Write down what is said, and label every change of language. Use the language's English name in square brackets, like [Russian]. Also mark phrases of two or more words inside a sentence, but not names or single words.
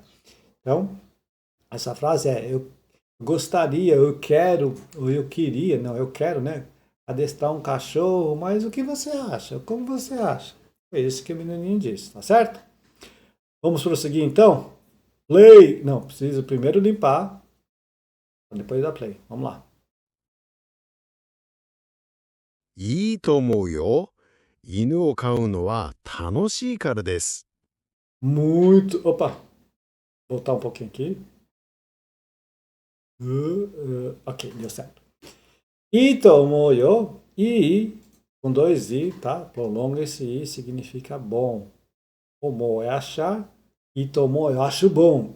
[Portuguese] Então, essa frase é, eu gostaria, eu quero, ou eu queria, não, eu quero, né, adestrar um cachorro, mas o que você acha, como você acha? É isso que o menininho disse, tá certo? Vamos prosseguir então? Play! Não, preciso primeiro limpar, depois dar play. Vamos lá. [Japanese] いいと思うよ。犬を飼うのは楽しいからです。 [Portuguese] Muito. Opa! Voltar um pouquinho aqui. Ok, deu certo. Itomoyo. I com dois I, tá? Prolonga esse I, significa bom. Omo é achar. Itomo eu acho bom.